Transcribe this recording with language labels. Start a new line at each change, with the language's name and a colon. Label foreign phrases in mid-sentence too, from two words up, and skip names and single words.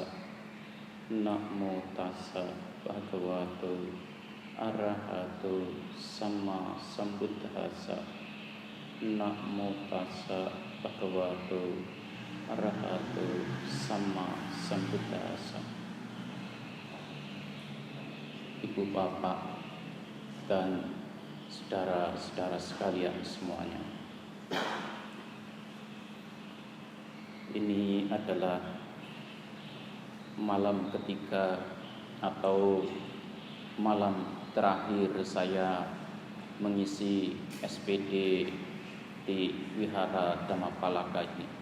Pali: Namo tassa bhagavato arahato sama sambuddhassa. Namo tassa bhagavato arahato sama sambuddhassa.
Indonesian: Ibu bapak dan saudara-saudara sekalian semuanya, ini adalah malam ketiga atau malam terakhir saya mengisi SPD di Wihara Dhammapalaka ini.